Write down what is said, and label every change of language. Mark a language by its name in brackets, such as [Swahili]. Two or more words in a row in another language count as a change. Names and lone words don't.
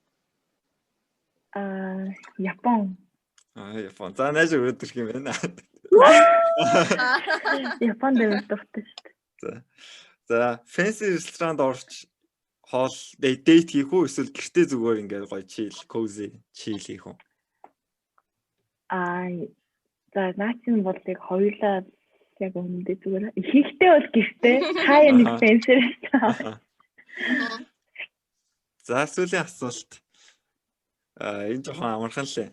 [Mongolian] Япон. Япон. За найз өгдөг юм байна. Японд дуртай шүү дээ. За fancy ресторанд орч хоол дейт хийх үү эсвэл гэртээ зүгээр ингээд гоё [English] chill cozy chill [Mongolian] хийх үү? За наачин бол яг хоёулаа яг өмнөдөө зүгээр. Ихтэй бол гэртээ хаяа нэг fancy ресторан. За сүүлийн асуулт. Энэ жоохон амархан лээ.